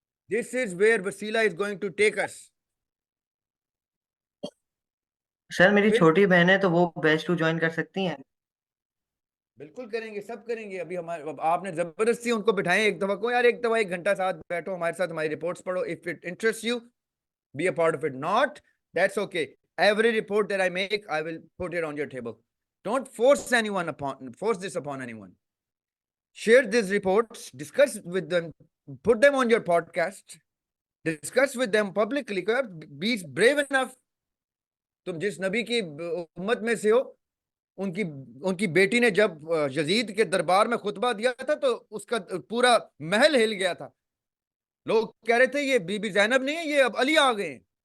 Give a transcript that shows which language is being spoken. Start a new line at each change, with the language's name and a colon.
English: This is where वसीला is going to take us.
Hindi: Sir मेरी फिर छोटी बहन है तो वो बैच 2 ज्वाइन कर सकती हैं? बिल्कुल करेंगे, सब करेंगे। अभी हमारे आपने जबरदस्ती उनको बिठाएं एक दफा को, यार एक दफा 1 घंटा साथ बैठो हमारे साथ, हमारी रिपोर्ट्स पढ़ो।
English: If it interest you, be a part of it. Not, that's okay. Every report that I make, I will put it on your table. Don't force this upon anyone. Share these reports, discuss with them, put them on your podcast, discuss with them publicly. Be brave enough.
Hindi: तुम जिस नबी की उम्मत में से हो, उनकी उनकी बेटी ने जब यजीद के दरबार में खुतबा दिया था तो उसका पूरा महल हिल गया था। लोग कह रहे थे ये बीबी जैनब नहीं है, ये अब अली आ गए हैं।